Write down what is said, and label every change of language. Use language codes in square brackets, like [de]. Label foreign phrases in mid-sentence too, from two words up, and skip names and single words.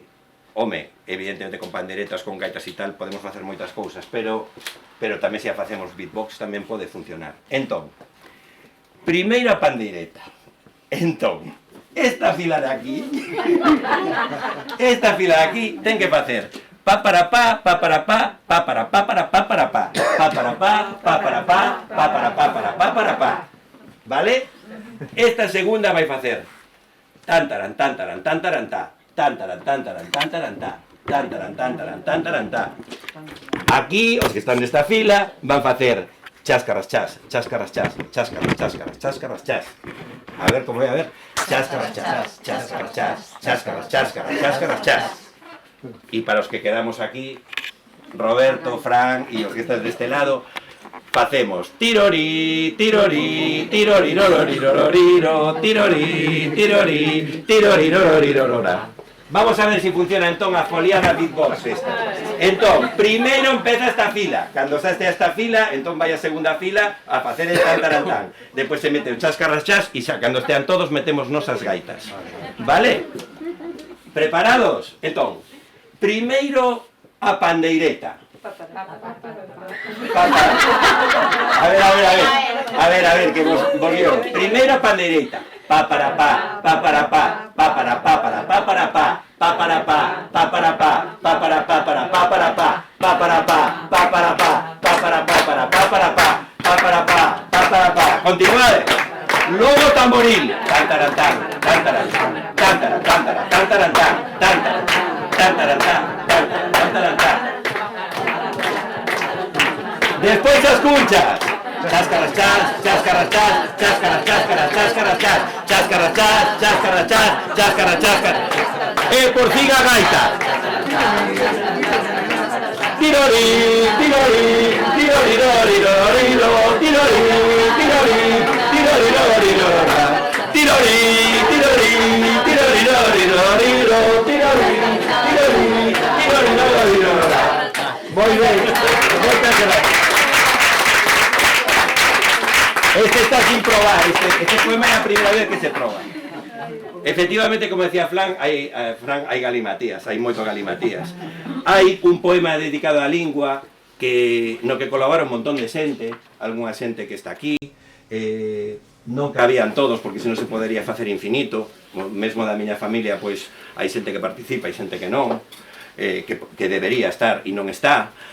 [gl] Home, evidentemente con panderetas, con gaitas e tal, podemos facer moitas cousas, pero tamén se a facemos beatbox tamén pode funcionar. Entón, primeiro a pandeireta. Entón, esta fila de aquí, ten que facer pa para pa, pa para pa, pa para pa para pa para pa, pa para pa, pa para pa, pa para pa para pa para pa. Vale? Esta segunda vai facer tan taran tan taran tan taran ta, tan taran tan taran tan taran ta, tan taran tan taran tan taran ta. Aquí, os que están nesta fila, van facer cháscaras chas, cháscaras chas, cháscaras cháscaras, cháscaras chas. [es] A ver, como voy a ver. Cháscaras chas, cháscaras chas, cháscaras cháscaras, cháscaras chas. [gl] Y para os que quedamos aquí, Roberto, Fran y os que están de este lado, facemos tirori, tirori, tirori, rororirororiro, tirori, tirori, tirori, rororirorora. Vamos a ver si funciona entón a foliada beatbox esta. Entón, primeiro empeza esta fila. Cando xa estea esta fila, entón vai a segunda fila a facer el tan taran tan. Depois se mete o chascarras chas e xa cando estean todos metemos nosas gaitas. Vale? Preparados? Entón, primeiro a pandeireta. A ver, que vos guión. Primeiro a pandeireta. Pa para pa, pa para pa, pa para pa para pa para pa, pa para pa, pa para pa, pa para pa para pa para pa, pa para pa, pa para pa, pa para pa para pa para pa, pa para pa, pa para pa. Continuade. Logo tamboril. Tan taran tan, tan taran tan, tan taran tan taran, tan taran tan, tan taran tan taran tan, tan taran tan. Despois as cunchas. Cháscaras chas, cháscaras chas, cháscaras cháscaras, cháscaras chas, cháscaras chas, cháscaras chas, cháscaras cháscaras. E por fin a gaita. Tirori, tirori, tirori, rori, rori, tirori, tirori, tirori, rori, rora. Tirori, tirori, tirori, rori, rori, tirori, tirori, tirori, rori, rora. Moi ben, moitas gracias. Este está sin probar, este poema é a primeira vez que se proba. Efectivamente, como decía Fran, hai galimatías, hai moito galimatías. Hai un poema dedicado á lingua no que colabora un montón de xente, algunha xente que está aquí, non cabían todos porque senón se podería facer infinito, mesmo da miña familia, pois hai xente que participa, hai xente que non, que debería estar e non está.